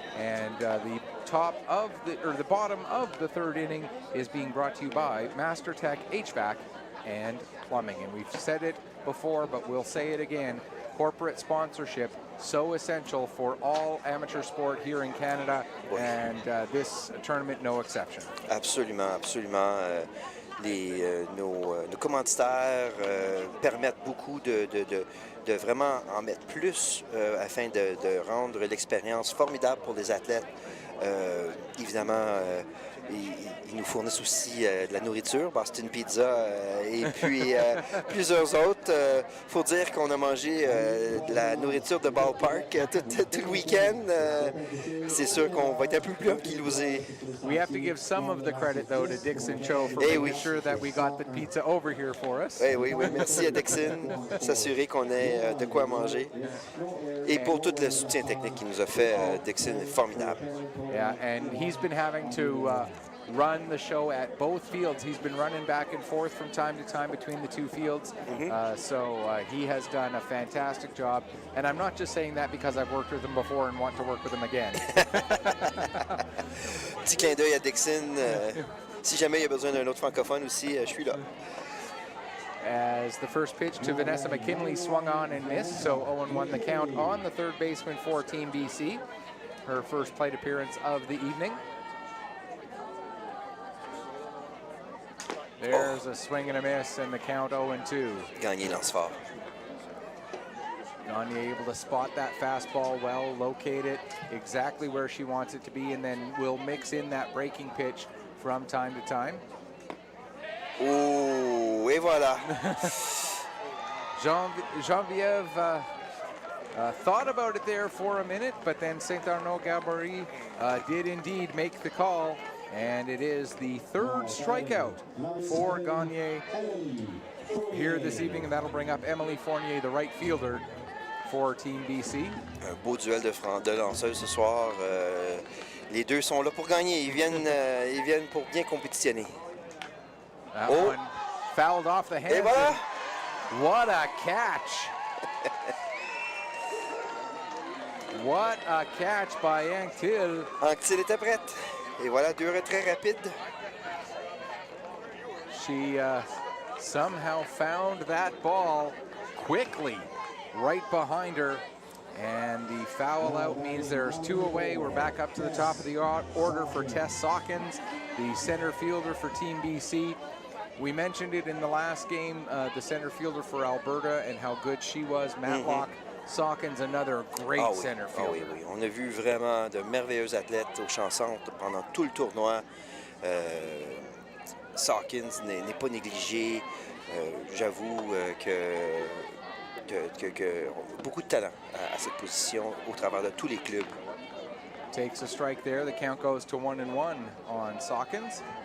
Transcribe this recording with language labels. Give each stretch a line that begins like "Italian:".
English: And the bottom of the third inning is being brought to you by Master Tech HVAC and Plumbing. And we've said it before, but we'll say it again. Corporate sponsorship, so essential for all amateur sport here in Canada, and this tournament no exception.
French: Absolument, absolument. Nos commanditaires permettent beaucoup de vraiment en mettre plus afin de rendre l'expérience formidable pour les athlètes. Évidemment, ils nous fournissent aussi de la nourriture, Boston Pizza et puis plusieurs autres. Il faut dire qu'on a mangé de la nourriture de ballpark tout le week-end. C'est sûr qu'on va être un peu plus ankylosé.
English: We have to give some of the credit, though, to Dixon Cho for making sure that we got the pizza over here for us.
French: Oui, merci à Dixon, s'assurer qu'on ait de quoi manger. Et pour tout le soutien technique qu'il nous a fait, Dixon est formidable.
English: Yeah, and he's been having to run the show at both fields. He's been running back and forth from time to time between the two fields. So he has done a fantastic job. And I'm not just saying that because I've worked with him before and want to work with him again.
French: Petit clin d'œil à Dixon. Si jamais il y a besoin d'un autre francophone aussi, je suis là.
English: As the first pitch to Vanessa McKinley swung on and missed, so 0-1 the count on the third baseman for Team BC. Her first plate appearance of the evening. There's a swing and a miss, and the count 0-2.
French: Gagné lance fort.
English: Gagne able to spot that fastball well, locate it exactly where she wants it to be, and then will mix in that breaking pitch from time to time.
French: Oh, et voilà.
English: Geneviève thought about it there for a minute, but then Saint-Arnaud-Gabory did indeed make the call, and it is the third strikeout for Gagne here this evening, and that'll bring up Emily Fournier, the right fielder for Team BC.
French: Un beau duel de lanceuses ce soir. Les deux sont là pour gagner. Ils viennent pour bien compétitionner.
English: That one fouled off the hands.
French: Et voilà.
English: What a catch. What a catch by Anctil.
French: Anctil était prête. Et voilà, deux retraits rapides.
English: She somehow found that ball quickly right behind her. And the foul out means there's two away. We're back up to the top of the order for Tess Sawkins, the center fielder for Team BC. We mentioned it in the last game, the center fielder for Alberta and how good she was. Matlock Sawkins, another great center fielder.
French: Oui. On a vu vraiment de merveilleux athlètes au champ centre pendant tout le tournoi. Sawkins n'est pas négligé. J'avoue que beaucoup de talent à cette position au travers de tous les clubs.
English: Takes a strike there. The count goes to 1-1 on Sawkins.